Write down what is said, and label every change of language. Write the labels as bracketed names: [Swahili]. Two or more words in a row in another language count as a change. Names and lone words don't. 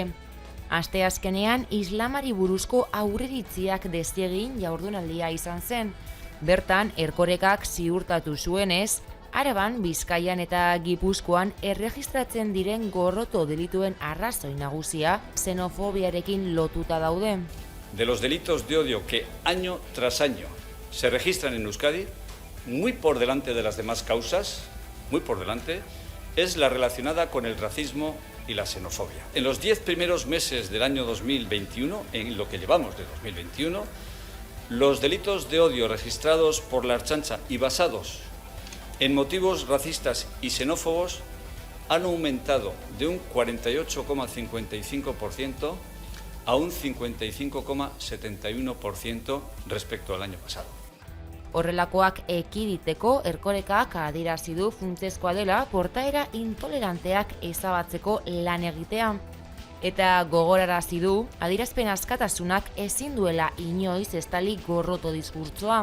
[Basque] Asteazkenean islamari buruzko aurreritziak desegin jaurdunaldia izan zen. Bertan Erkorekak ziurtatu zuenez, Araban, Bizkaian eta Gipuzkoan erregistratzen diren gorroto delituen arrazoi nagusia xenofobiarekin lotuta daude. [Spanish] De los delitos de odio que año tras año se registran en Euskadi, muy por delante de las demás causas, muy por delante, es la relacionada con el racismo y la xenofobia. En los 10 primeros meses del año 2021, en lo que llevamos de 2021, los delitos de odio registrados por la Ertzaintza y basados en motivos racistas y xenófobos han aumentado de un 48,55% a un 55,71% respecto al año pasado. [Basque] Horrelakoak ekiditeko Erkorekak adierazi du funtsezkoa dela portaera intoleranteak ezabatzeko lan egitea. Eta gogorarazi du adierazpen askatasunak ezin duela inoiz estali gorroto diskurtsoa.